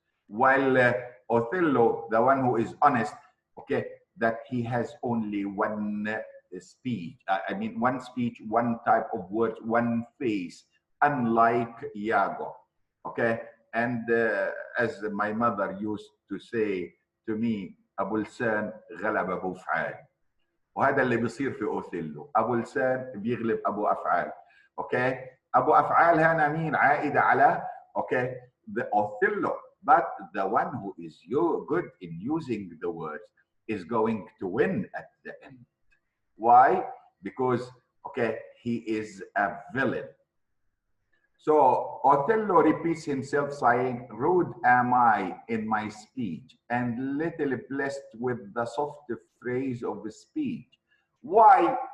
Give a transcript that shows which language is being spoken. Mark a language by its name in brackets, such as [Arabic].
[English] While Othello, the one who is honest, okay, that he has only one speech. I mean, one speech, one type of words, one face, unlike Iago, okay? And as my mother used to say to me, [Arabic] أبو لسان غلب أبو فعال. وهذا اللي بيصير في أوثيلو. أبو لسان بيغلب أبو أفعال. [English] Okay? [Arabic] أبو أفعال هنا مين؟ عائدة على, [English] okay, the Othello. But the one who is good in using the words is going to win at the end. Why? Because, okay, he is a villain. So Othello repeats himself saying, rude am I in my speech, and little blessed with the soft phrase of the speech. Why?